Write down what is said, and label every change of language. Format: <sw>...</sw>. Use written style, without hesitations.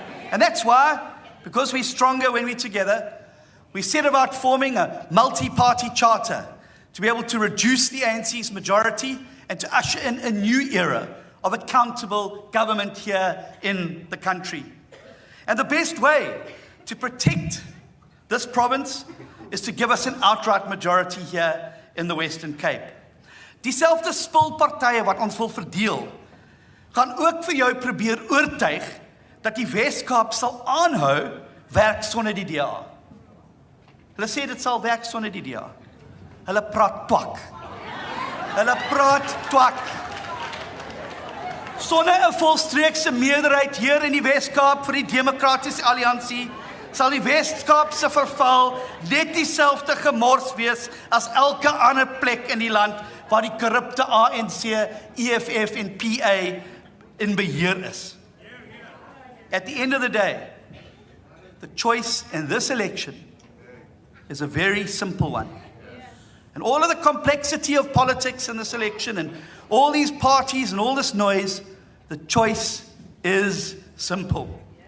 <en>And that's why, because we're stronger when we're together, we set about forming a multi-party charter to be able to reduce the ANC's majority and to usher in a new era of accountable government here in the country. And the best way to protect this province is to give us an outright majority here in the Western Cape.</en> <af>Dieselfde spulpartye wat ons wil verdeel, gaan ook vir jou probeer oortuig dat die Wes-Kaap sal aanhou werk sonder die DA. Hulle sê dit sal werk sonder die DA. Hulle praat twak. Hulle praat twak. Sonder 'n volstreekse meerderheid hier in die Wes-Kaap vir die Demokratiese Alliansie, sal die Wes-Kaap se verval net dieselfde gemors wees as elke ander plek in die land waar die korrupte ANC, EFF en PA in beheer is.</af> <en>At the end of the day, the choice in this election is a very simple one. And all of the complexity of politics in this election and all these parties and all this noise, the choice is simple.</en>